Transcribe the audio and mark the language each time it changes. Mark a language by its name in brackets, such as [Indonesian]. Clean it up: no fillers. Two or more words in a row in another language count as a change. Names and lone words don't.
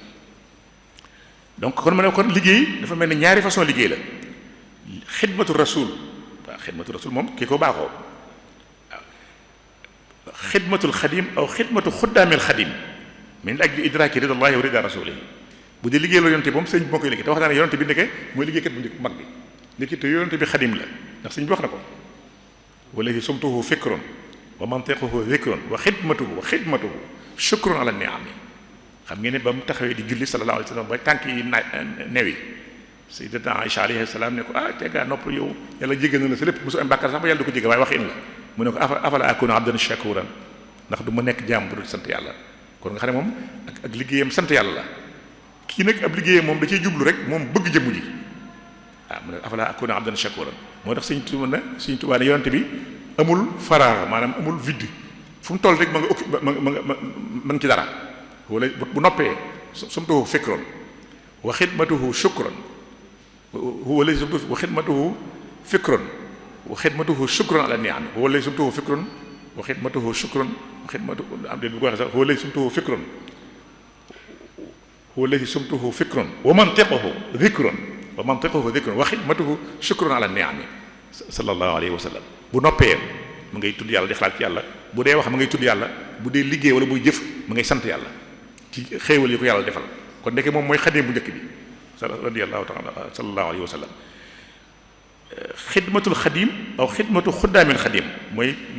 [Wolof] donc kon ma ne kon liggéey dafa mel ne ñaari façon liggéey la [Arabic] خدمة رسول [Wolof] waaw [Arabic] خدمة رسول [Wolof] moom kii ko baaxoo waaw [Arabic] خدمة الخادم أو خدمة خدام الخادم من أجل إدراك رضا الله و رضا رسوله [Wolof] bu dee liggéey la yonte moom sëñ bi moo koy liggéey te wax naa ne yonte bi nekkee mooy liggéeykat bu njëkk bu mag bi léegi te yonte bi xadim la ndax sëñ bi wax na ko wala [Arabic] صمته فكر ومنطقه ذكر وخدمته شكر على النعم [Wolof] xam ngeen ne ba mu taxawee di julli [Arabic] صلى الله عليه وسلم [Wolof] ba tànk yi newi sayyidatuna Aïcha [Arabic] عليه السلام [Wolof] ne ko te ngaa nopp yow yàlla jéggal na la sa lépp mosu am bàkkaar sax ba yàlla du ko jéggal waaye wax in la mu ne ko [Arabic] أفلا أكون عبدا شكورا [Wolof] ndax du ma nekk jaam bu dul sant yàlla kon nga xam ne moom ak liggéeyam sant yàlla la kii nag ab liggéeyam moom da cee jublu rek moom bëgg jëmm ji mu ne [Arabic] أفلا أكون عبدا شكورا [Wolof] moo tax Sëriñ Tuubaa ne yonent bi amul faraar maanaam amul vide fu mu toll rek ma nga okki ma ngi ci dara wala bu noppee [Arabic] صمته فكر وخدمته شكر [Wolof] wala [Arabic] وخدمته فكر وخدمته شكر على النعم [Wolof] wala [Arabic] صمته فكر وخدمته شكر وخدمته [Wolof] shukron wa xidmatuhu am de bu ko waxee sax wala [Arabic] صمته فكر [Wolof] wala [Arabic] صمته فكر ومنطقه ذكر وخدمته شكر على النعم صلى الله عليه وسلم [Wolof] bu noppee mu ngay tudd yàlla di xalaat ci yàlla bu dee wax ma ngay tudd yàlla bu dee liggéey wala buy jëf ma ngay sant yàlla ci xéewal yi ko yàlla defal kon ndeke moom mooy xadim bu njëkk bi [Arabic] رضي الله تعالى صلى الله عليه وسلم خدمة الخادم أو خدمة خدام الخادم [Wolof] mooy